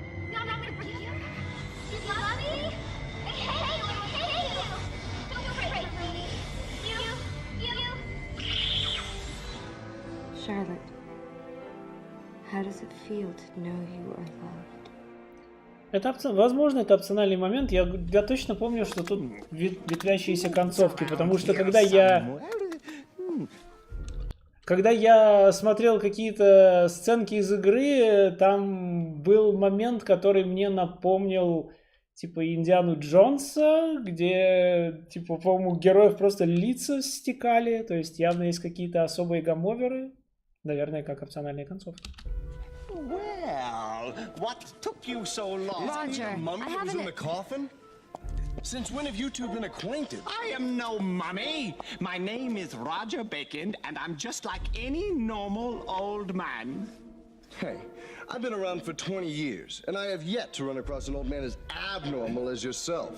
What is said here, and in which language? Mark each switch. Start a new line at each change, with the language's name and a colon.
English: You're not gonna breathe here? You love me? I hate you. Don't break me. You. Charlotte, how does it feel to know you are loved?
Russian: Возможно, это опциональный момент. Я точно помню, что тут ветвящиеся концовки, потому что когда я смотрел какие-то сценки из игры, там был момент, который мне напомнил типа Индиану Джонса, где типа, по-моему, у героев просто лица стекали, то есть явно есть какие-то особые гамоверы, наверное, как опциональные концовки.
English: Well, what took you so long? Roger, The mummy that was in the coffin? Since when have you two been acquainted? I am no mummy. My name is Roger Bacon, and I'm just like any normal old man. Hey, I've been around for 20 years, and I have yet to run across an old man as abnormal as yourself.